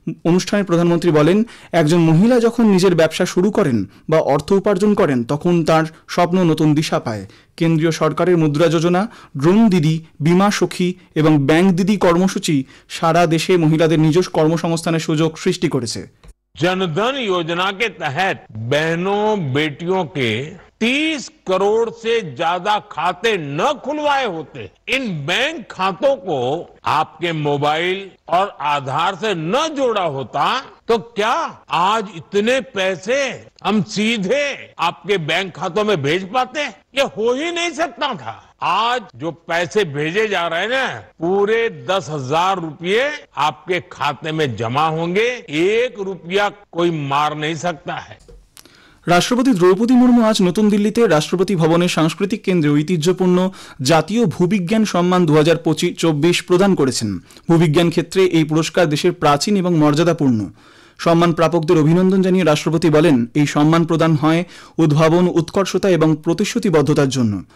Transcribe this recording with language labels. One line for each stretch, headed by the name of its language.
Bangla: অনুষ্ঠানে প্রধানমন্ত্রী বলেন, একজন মহিলা যখন নিজের ব্যবসা শুরু করেন বা অর্থ উপার্জন করেন তখন তার স্বপ্ন নতুন দিশা পায়। কেন্দ্রীয় সরকারের মুদ্রা যোজনা, ড্রোন দিদি, বীমা সখী এবং ব্যাংক দিদি কর্মসূচি সারা দেশে মহিলাদের নিজস্ব কর্মসংস্থানের সুযোগ সৃষ্টি করেছে।
Hindi: जनधन योजना के तहत बहनों बेटियों के 30 करोड़ से ज्यादा खाते न खुलवाए होते, इन बैंक खातों को आपके मोबाइल और आधार से न जोड़ा होता तो क्या आज इतने पैसे हम सीधे आपके बैंक खातों में भेज पाते? ये हो ही नहीं सकता था। आज जो पैसे भेजे जा रहे हैं ना, पूरे 10,000 रुपये आपके खाते में जमा होंगे। 1 रुपया कोई मार नहीं सकता है।
Bangla: রাষ্ট্রপতি দ্রৌপদী মুর্মু আজ নতুন দিল্লিতে রাষ্ট্রপতি ভবনের সাংস্কৃতিক কেন্দ্রে ঐতিহ্যপূর্ণ জাতীয় ভূবিজ্ঞান সম্মান ২০২৪ প্রদান করেছেন। ভূবিজ্ঞান ক্ষেত্রে এই পুরস্কার দেশের প্রাচীন এবং মর্যাদাপূর্ণ। সম্মান প্রাপকদের অভিনন্দন জানিয়ে রাষ্ট্রপতি বলেন, এই সম্মান প্রদান হয় উদ্ভাবন, উৎকর্ষতা এবং প্রতিশ্রুতিবদ্ধতার জন্য।